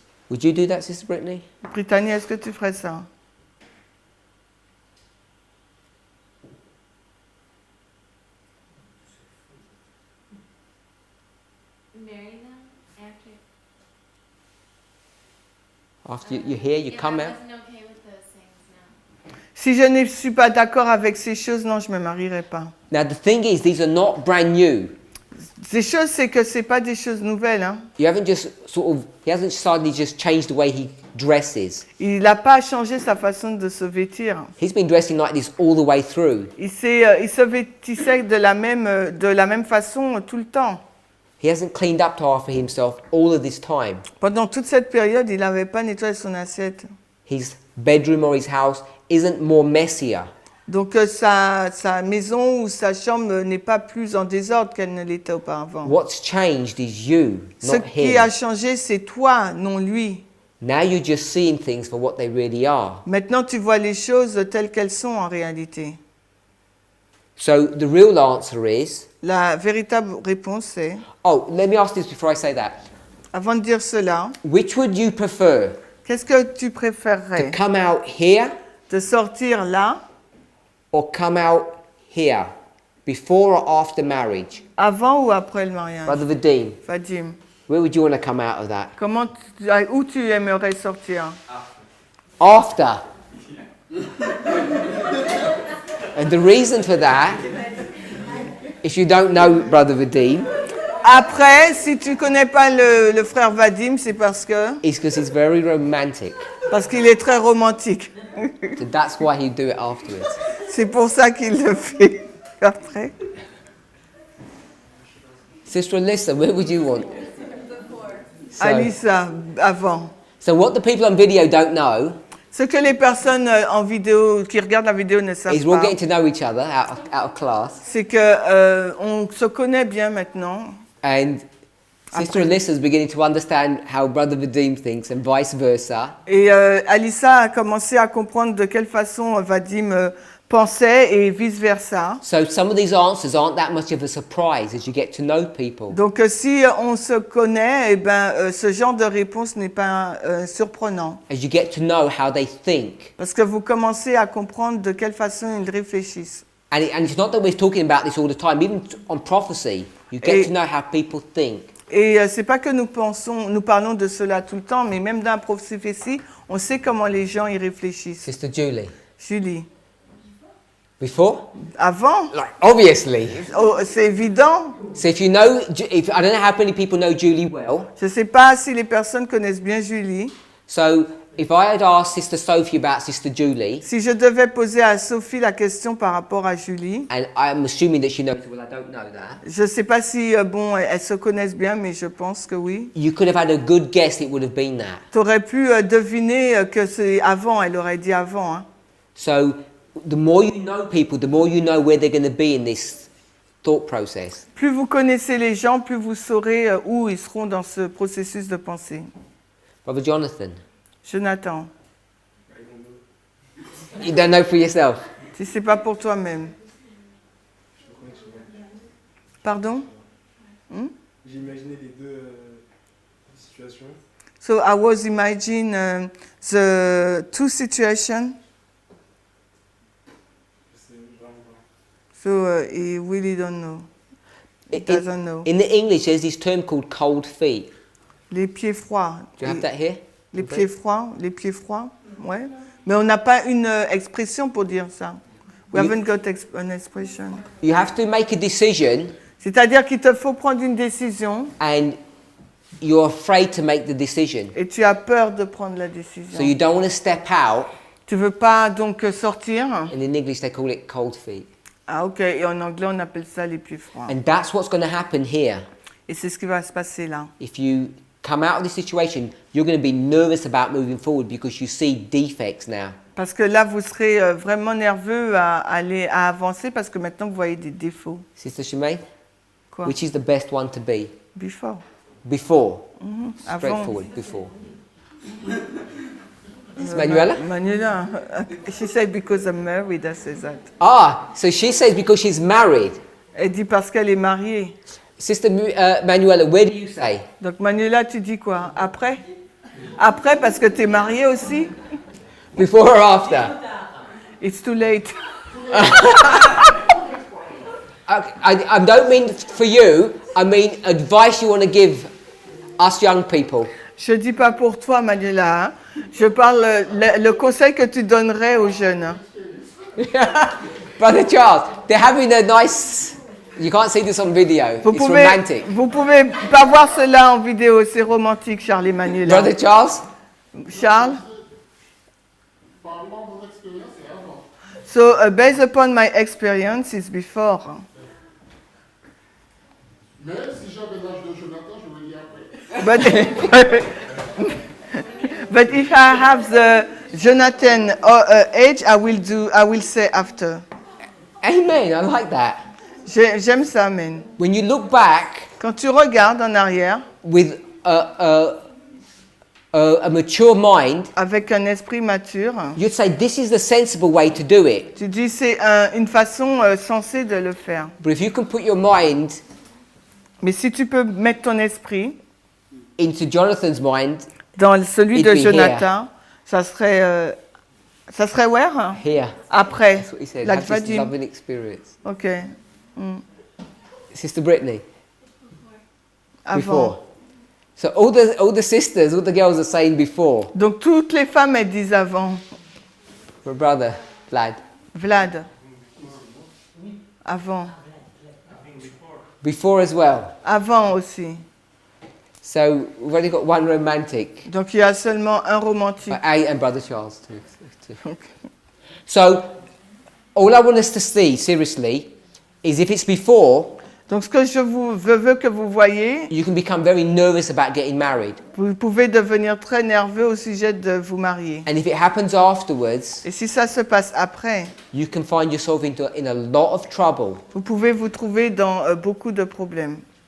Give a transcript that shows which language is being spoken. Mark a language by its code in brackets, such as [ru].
[en] Would you do that, Sister Brittany? [fr] Brittany, est-ce que tu ferais ça? [en] Marry them after. After you're here, you If come I out. wasn't okay with those things, no. [fr] Si je ne suis pas d'accord avec ces choses, non, je ne me marierai pas. [en] Now the thing is, these are not brand new. [fr] Ces choses, c'est que c'est pas des choses nouvelles. Hein. [en] You haven't just he hasn't suddenly just changed the way he dresses. [fr] Il n'a pas changé sa façon de se vêtir. [en] He's been dressing like this all the way through. [fr] Il se vêtissait de la même façon tout le temps. [en] He hasn't cleaned up after himself all of this time. [fr] Pendant toute cette période, il n'avait pas nettoyé son assiette. [en] His bedroom or his house isn't more messier. [fr] Donc sa maison ou sa chambre n'est pas plus en désordre qu'elle ne l'était auparavant. [en] What's changed is you, [fr] Ce [en] not [fr] qui a [en] him. [fr] changé, c'est toi, non lui. [en] Now you're just seeing things for what they really are. [fr] Maintenant, tu vois les choses telles qu'elles sont en réalité. [en] So the real answer is, [fr] La véritable réponse est, [en] oh, let me ask this before I say that. [fr] avant de dire cela, [en] Which would you prefer? [fr] qu'est-ce que tu [en] To [fr] préférerais? [en] come out here [fr] De sortir là, [en] or come out here? Before or after marriage? [fr] avant ou après le mariage? [en] Brother Vadim, [fr] Vadim, [en] Where would you want to come out of that? [fr] Où tu aimerais sortir? [en] After. And the reason for that, if you don't know Brother Vadim, [fr] Après, si tu connais pas le frère Vadim, c'est parce [en] is because he's very romantic. [fr] qu'il est très romantique. [en] So that's why he'd do it afterwards. [fr] C'est pour ça qu'il le fait après. [en] Sister Alyssa, where would you want? So, [fr] Alissa, avant. [en] so what the people on video don't know [fr] Ce que les personnes en vidéo, qui regardent la vidéo ne savent [en] is we're [fr] pas, [en] getting to know each other out of class. [fr] c'est que on se connaît bien maintenant. [en] And Sister Alyssa's beginning to understand how Brother Vadim thinks and vice versa. [fr] Et Alissa a commencé à comprendre de quelle façon Vadim pensait et vice versa. [en] So some of these answers aren't that much of a surprise as you get to know people. [fr] Donc si on se connaît, eh ben, ce genre de réponse n'est pas surprenant. [en] As you get to know how they think. [fr] Parce que vous commencez à comprendre de quelle façon ils réfléchissent. [en] And it's not that we're talking about this all the time. Even on prophecy, you get to know how people think. [fr] Et c'est pas que nous parlons de cela tout le temps, mais même dans la prophétie, on sait comment les gens y réfléchissent. [en] Sister Julie. [fr] Julie. [en] Before? [fr] Avant? [en] Like, obviously. [fr] Oh, c'est évident. [en] So if you know, I don't know how many people know Julie well. [fr] Je sais pas si les personnes connaissent bien Julie. [en] So if I had asked Sister Sophie about Sister Julie, [fr] Si je devais poser à Sophie la question par rapport à Julie, [en] and I'm assuming that she knows, well, I don't know that. [fr] je sais pas si bon elles se connaissent bien, mais je pense que oui. [en] You could have had a good guess it would have been that. [fr] Tu aurais pu deviner que c'est avant. Elle aurait dit avant. Hein. [en] So the more you know people, the more you know where they're going to be in this thought process. [fr] Plus vous connaissez les gens, plus vous saurez où ils seront dans ce processus de pensée. [en] Brother Jonathan, [fr] Jonathan, [en] you don't know for yourself. [fr] si c'est pas pour toi-même. Pardon? J'ai imaginé les deux situations. [en] So I was imagining the two situations. [fr] Je sais vraiment pas. [en] So he really don't know. He doesn't know. In the English, there's this term called cold feet. [fr] Les pieds froids. [en] Do you have that here? [fr] Les pieds froids, ouais. Mais on n'a pas une expression pour dire ça. [en] We [fr] Oui. [en] haven't got an expression. You have to make a decision, [fr] C'est-à-dire qu'il te faut prendre une décision [en] and you're afraid to make the decision. [fr] et tu as peur de prendre la décision. [en] So you don't want to step out. [fr] Tu veux pas donc sortir. [en] And in English, they call it cold feet. [fr] Ah ok, et en anglais on appelle ça les pieds froids. [en] And that's what's going to happen here. [fr] Et c'est ce qui va se passer là. [en] If you come out of this situation, you're going to be nervous about moving forward because you see defects now. [fr] Parce que là vous serez vraiment nerveux à avancer parce que maintenant vous voyez des défauts. [en] Sister Shemaine, [fr] Quoi? [en] which is the best one to be? Before. Before. [fr] Avant. [en] Straightforward, before. Manuela? Manuela, she said because I'm married, I say that. Ah, so she says because she's married. [fr] Elle dit parce qu'elle est mariée. [en] Sister Manuela, where do you say? [fr] Donc Manuela, tu dis quoi? Après? Après parce que tu es mariée aussi? [en] Before or after? It's too late. I don't mean for you, I mean advice you want to give us young people. [fr] Je dis pas pour toi, Manuela. Hein. Je parle le conseil que tu donnerais aux jeunes. [en] Brother Charles, they're having a nice... You can't see this on video. It's romantic. [fr] Vous pouvez pas voir cela en vidéo, c'est romantique, Charles et Manuela. [en] Brother Charles? [fr] Charles? Parlant de votre expérience, c'est avant. [en] So, based upon my experience, is before. [fr] Mais si j'avais l'âge de Jonathan, je vais dire après. [en] But if I have the Jonathan age, I will say after. Amen, I like that. [fr] J'aime ça, man. [en] When you look back [fr] Quand tu regardes en arrière, [en] with a mature mind, [fr] avec un esprit mature, [en] you'd say this is the sensible way to do it. [fr] tu dis c'est une façon sensée de le faire. [en] But if you can put your mind [fr] Mais si tu peux mettre ton esprit [en] into Jonathan's mind, [fr] dans celui [en] It'd [fr] de [en] be [fr] Jonathan, ça serait [en] where? here. [fr] Après, [en] That's what he said. like Have this [fr] Vadim. [en] loving experience. Ok. Sister Brittany, [fr] Avant. [en] before. So all the sisters, all the girls are saying before. [fr] Donc toutes les femmes, elles disent avant. [en] My brother, Vlad. [fr] Vlad. Avant. [en] Before as well. [fr] Avant aussi. [en] So we've only got one romantic. [fr] Donc il y a seulement un romantique. [en] And Brother Charles too. So all I want us to see, seriously, is if it's before, [fr] Donc ce que je veux que vous voyez, [en] you can become very nervous about getting married. [fr] vous pouvez devenir très nerveux au sujet de vous marier. [en] And if it happens afterwards, [fr] Et si ça se passe après, [en] you can find yourself in a lot of trouble. [fr] vous pouvez vous trouver dans beaucoup de problèmes.